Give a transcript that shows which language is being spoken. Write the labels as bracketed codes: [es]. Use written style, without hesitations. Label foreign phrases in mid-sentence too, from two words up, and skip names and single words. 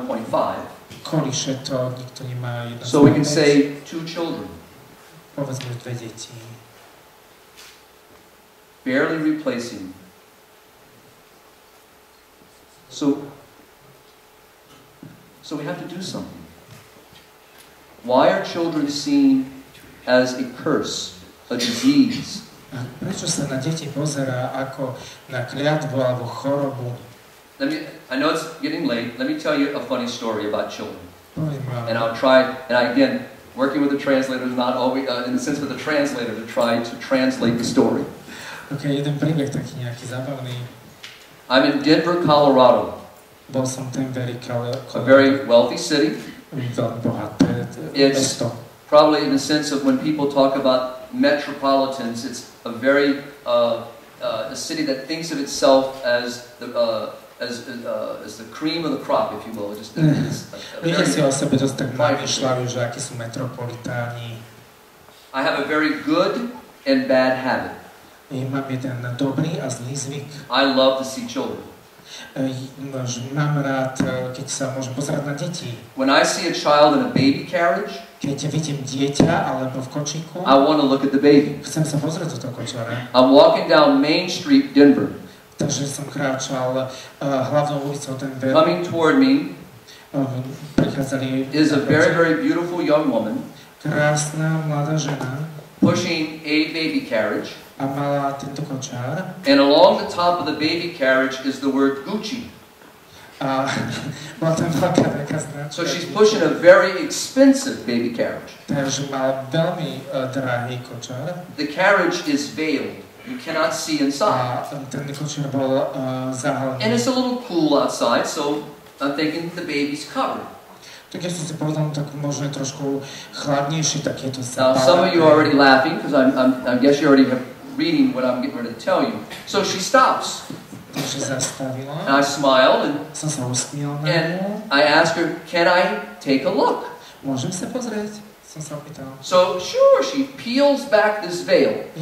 [sk] Kolíše to, nikto nemá 1,5. [en] So we can say 2 children. [sk] Povedzme 2 deti. [en] Barely replacing. So we have to do something. Why are children seen as a curse, a disease? [sk] Prečo sa na deti pozerá ako na kliatbu alebo chorobu? [en] I know it's getting late. Let me tell you a funny story about children. And I'll try, again, working with the translator is not always, in the sense of the translator, to try to translate the story. [sk] Okay, jeden príbeh taký nejaký zábavný. [en] I'm in Denver, Colorado. [sk] Bol som tam [en] a very wealthy city. It's probably in the sense of when people talk about metropolitans, it's a very a city that thinks of itself as the cream of the crop, if you will. Just [sk] ľudia si o sebe dosť tak namýšľajú, že akí sú metropolitáni. [en] I have a very good and bad habit. [sk] Mám jeden dobrý a zlý zvyk. [en] I love to see children. [sk] Mám rád, keď sa môžem pozerať na deti. [en] When I see a child in a baby carriage, [sk] keď vidím dieťa alebo v kočíku, [en] I want to look at the baby. [sk] Chcem sa pozrieť do toho kočára. [en] I'm walking down Main Street, Denver. [sk] Takže som kráčal hlavnou ulicou Denver. [en] Coming toward me [sk] prichádzali [en] is a very, very beautiful young woman. [sk] Krásna mladá žena. [en] Pushing a baby carriage. [sk] A mala tento kočár. [en] And along the top of the baby carriage is the word Gucci. [sk] Bola tam veľká taká značka. [en] So she's pushing a very expensive baby carriage. [sk] Takže mala veľmi drahý kočár. [en] The carriage is veiled. You cannot see inside. [sk] Ten kočár bol zahalený. [en] And it's a little cool outside, so I'm thinking the baby's covered. [sk] Tak ja som si povedal, tak možno je trošku chladnejší, tak je to [en] Now some of you are already laughing because I guess you already have reading what I'm getting ready to tell you. So she stops. And I smiled and I asked her, "Can I take a look?" So sure, she peels back this veil.